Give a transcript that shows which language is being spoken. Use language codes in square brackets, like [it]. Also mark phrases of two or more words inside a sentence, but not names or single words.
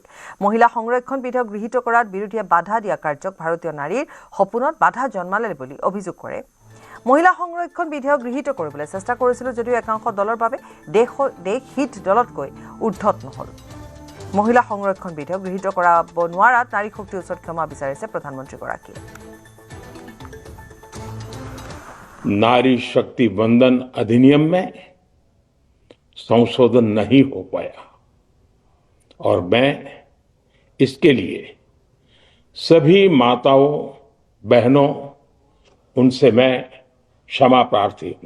[as] মহিলা সংৰক্ষণ বিধেয়ক গৃহীত কৰাত বিৰোধীয়ে বাধা দিয়া কাৰ্যক ভাৰতীয় নাৰীৰ সপোনত বাধা জন্মালে বুলি অভিযোগ কৰে। মহিলা সংৰক্ষণ বিধেয়ক গৃহীত কৰিবলৈ চেষ্টা কৰিছিল যদিও একাংশ দলৰ বাবে দেশ হিত দলতকৈ ঊৰ্ধত নহল। মহিলা সংৰক্ষণ বিধেয়ক গৃহীত কৰাব নোৱাৰাত নাৰী শক্তিৰ ওচৰত ক্ষমা বিচাৰিছে প্ৰধানমন্ত্ৰীগৰাকীয়ে। [hi] नारी शक्ति वंदन अधिनियम में संशोधन नहीं हो पाया और मैं इसके लिए सभी माताओं बहनों उनसे मैं क्षमा प्रार्थी हूं।